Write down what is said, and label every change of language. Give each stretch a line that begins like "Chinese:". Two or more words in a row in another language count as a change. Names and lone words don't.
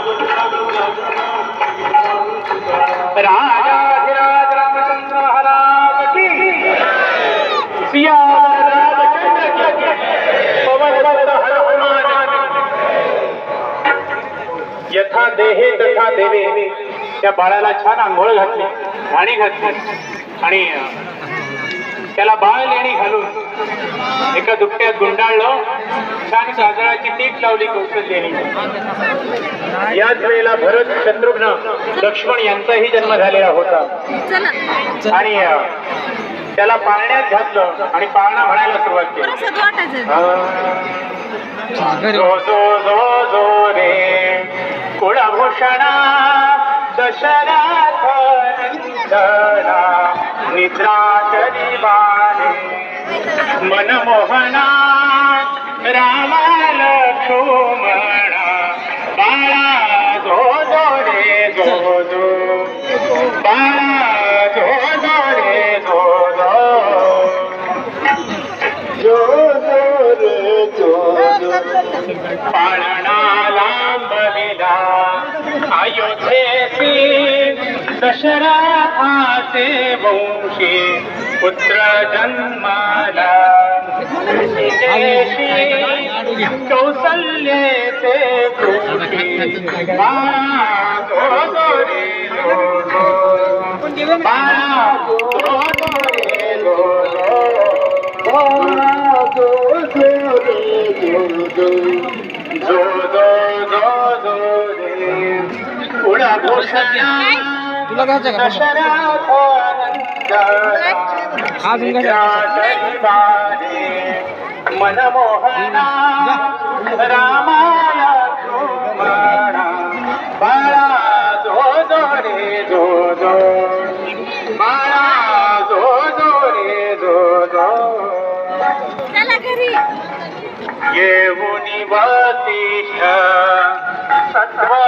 Hindi: राजाधिराज रामचंद्र महाराज की, सिया रामचंद्र की, पवन सुत हनुमान.
Sanskrit: यथा देहे तथा देवे.
Marathi: त्या बाळाला छान आंघोळ घातली, घाणी घातली आणि त्याला बाळ लेणी घालून एका दुपट्यात गुंडाळलं, छान काजळाची टीप लावली कौशल्याने. याच वेळेला भरत, शत्रुघ्न, लक्ष्मण यांचाही जन्म झालेला होता आणि त्याला पाळण्यात घातलं आणि पाळणा म्हणायला सुरुवात केली. जो जो जो जो रे कुळभूषणा, दशरथ नंदना, निद्रा करिबाने मनमोहना, राम लक्ष्मणा. बाळा जो जो रे जो जो, बाळा जो जो रे जो जो, जो जो रे जो जो. पाळणा लांबविला अयोध्येसी, दशरथाचे वंशी पुत्र जन्माला. कौसल्येचे कृषी, बाळा जो जो रे जो जो, बाळा जो जो रे जो जो, बाळा जो जो रे जो जो, जो जो जो जो रे कुळभूषणा, दशरथ मनमोहना, राम लक्ष्मणा. बाळा जो जो रे जो जो, बाळा जो जो रे जो जो. येऊनी वसिष्ठ सत